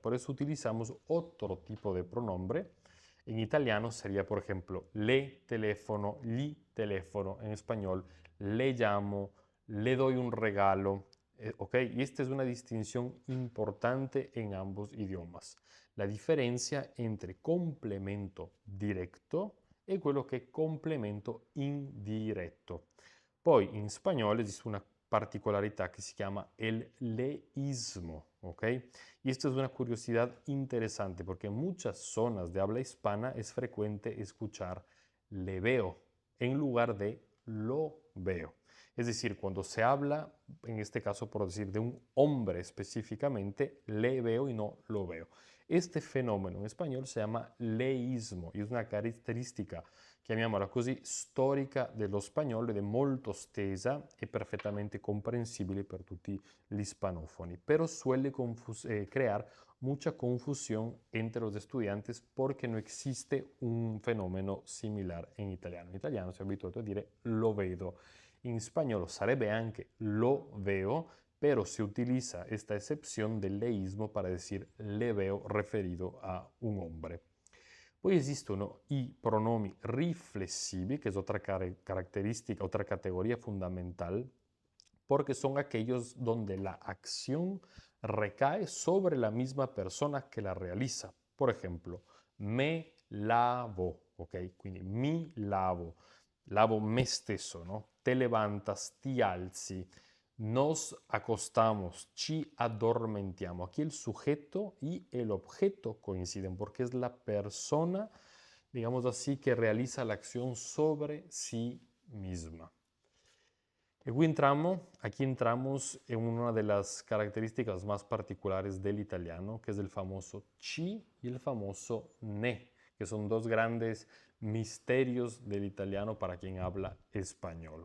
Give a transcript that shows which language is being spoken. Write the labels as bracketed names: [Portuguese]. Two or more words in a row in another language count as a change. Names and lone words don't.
[Spanish] Por eso utilizamos otro tipo de pronombre. En italiano sería, por ejemplo, [Italian] le teléfono, gli teléfono. [Spanish] En español, le llamo, le doy un regalo. ¿Ok? Y esta es una distinción importante en ambos idiomas. [Italian] La differenza entre complemento diretto e quello che è complemento indiretto. Poi in spagnolo esiste una particolarità che si chiama [Spanish] el leísmo, [Italian] ¿ok? [Spanish] Y esto es una curiosidad interesante porque en muchas zonas de habla hispana es frecuente escuchar le veo en lugar de lo veo. Es decir, cuando se habla, en este caso por decir de un hombre específicamente, le veo y no lo veo. Este fenómeno en español se llama leísmo y es una [Italian] caratteristica, chiamiamola così, storica dello spagnolo ed è molto stesa e perfettamente comprensibile per tutti gli hispanofoni, [Spanish] pero suele crear mucha confusión entre los estudiantes porque no existe un fenómeno similar en italiano. En italiano [Italian] si è abituato a dire lo vedo. In spagnolo sarebbe anche [Spanish] lo veo, pero se utiliza esta excepción del leísmo para decir le veo referido a un hombre. [Italian] Poi esistono i pronomi riflessivi, [Spanish] que es otra característica, otra categoría fundamental, porque son aquellos donde la acción recae sobre la misma persona que la realiza. Por ejemplo, me lavo, ok? [Italian] Quindi mi lavo, lavo me stesso, no? [Spanish] Te levantas, [Italian] ti alzi, [Spanish] nos acostamos, [Italian] ci addormentiamo. [Spanish] Aquí el sujeto y el objeto coinciden porque es la persona, digamos así, que realiza la acción sobre sí misma. E aquí entramos en una de las características más particulares del italiano, que es el famoso ci y el famoso ne, que son dos grandes misterios del italiano para quien habla español.